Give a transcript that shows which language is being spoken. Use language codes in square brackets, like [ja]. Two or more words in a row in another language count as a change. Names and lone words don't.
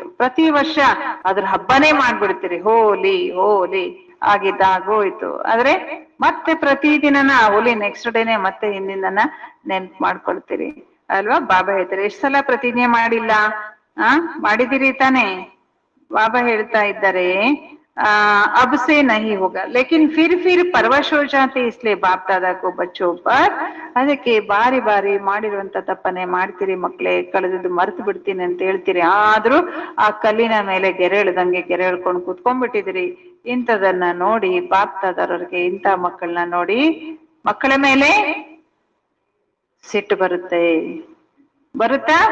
[kn] ಪ್ರತಿ ವರ್ಷ ಅದ್ರ ಹಬ್ಬನೇ ಮಾಡ್ಬಿಡ್ತೀರಿ, ಹೋಲಿ ಹೋಲಿ ಆಗಿದ್ದಾಗೋಯ್ತು. ಆದ್ರೆ ಮತ್ತೆ ಪ್ರತಿದಿನನ ಹೋಲಿ [en] next day [kn] ಮತ್ತೆ ಹಿಂದಿನ ನೆನ್ಪು ಮಾಡ್ಕೊಳ್ತೀರಿ ಅಲ್ವಾ. ಬಾಬಾ ಹೇಳ್ತಾರೆ, ಎಷ್ಟ್ ಸಲ ಪ್ರತಿಜ್ಞೆ ಮಾಡಿಲ್ಲ, ಮಾಡಿದಿರಿ ತಾನೆ. ಬಾಬಾ ಹೇಳ್ತಾ ಇದ್ದಾರೆ, [hi] अब से नहीं होगा लेकिन फिर परवश हो जाते इसलिए बाप दादा को बच्चों पर. [kn] ಅದಕ್ಕೆ ಬಾರಿ ಬಾರಿ ಮಾಡಿರುವಂತ ತಪ್ಪನೆ ಮಾಡ್ತೀರಿ ಮಕ್ಳೇ, ಕಳೆದದ್ದು ಮರ್ತು ಬಿಡ್ತೀನಿ ಅಂತ ಹೇಳ್ತೀರಿ, ಆದ್ರೂ ಆ ಕಲ್ಲಿನ ಮೇಲೆ ಗೆರೆ ಎಳ್ದಂಗೆ ಗೆರೆ ಎಳ್ಕೊಂಡು ಕುತ್ಕೊಂಡ್ಬಿಟ್ಟಿದಿರಿ. ಇಂಥದನ್ನ ನೋಡಿ ಬಾಪ್ ದಾದಾರವ್ರಿಗೆ, ಇಂಥ ಮಕ್ಕಳನ್ನ ನೋಡಿ ಮಕ್ಕಳ ಮೇಲೆ ಸಿಟ್ಟು ಬರುತ್ತಾ?